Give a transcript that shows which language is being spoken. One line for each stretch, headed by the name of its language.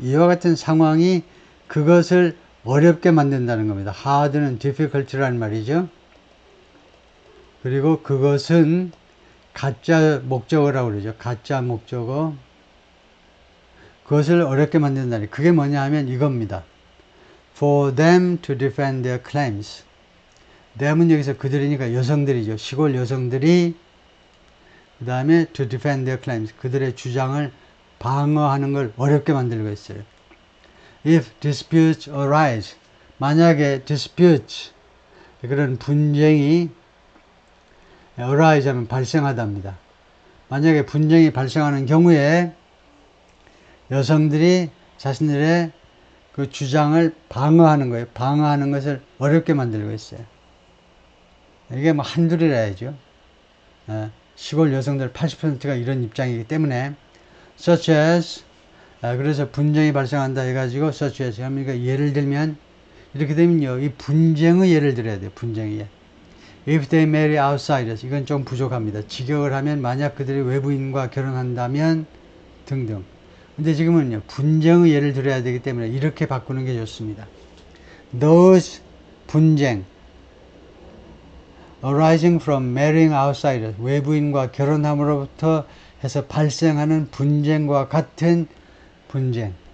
Korean: 이와 같은 상황이 그것을 어렵게 만든다는 겁니다. hard는 difficulty라는 말이죠. 그리고 그것은 가짜 목적어라고 그러죠. 가짜 목적어. 그것을 어렵게 만든다니. 그게 뭐냐 하면 이겁니다.
English: For them to defend their claims.
Korean: them은 여기서 그들이니까 여성들이죠. 시골 여성들이. 그 다음에
English: to defend their claims.
Korean: 그들의 주장을 방어하는 걸 어렵게 만들고 있어요.
English: If disputes arise.
Korean: 만약에 disputes, 그런 분쟁이 arise 하면 발생하답니다. 만약에 분쟁이 발생하는 경우에 여성들이 자신들의 그 주장을 방어하는 거예요. 방어하는 것을 어렵게 만들고 있어요. 이게 뭐 한둘이라야죠. 시골 여성들 80%가 이런 입장이기 때문에
English: such as
Korean: 그래서 분쟁이 발생한다 해가지고 such as 그러니까 예를 들면 이렇게 되면요 이 분쟁의 예를 들어야 돼요. 분쟁의 예.
English: If they marry outsiders
Korean: 이건 좀 부족합니다. 직역을 하면 만약 그들이 외부인과 결혼한다면 등등. 근데 지금은요 분쟁의 예를 들어야 되기 때문에 이렇게 바꾸는 게 좋습니다. Those 분쟁
English: arising from marrying outsiders
Korean: 외부인과 결혼함으로부터 해서 발생하는 분쟁과 같은 분쟁.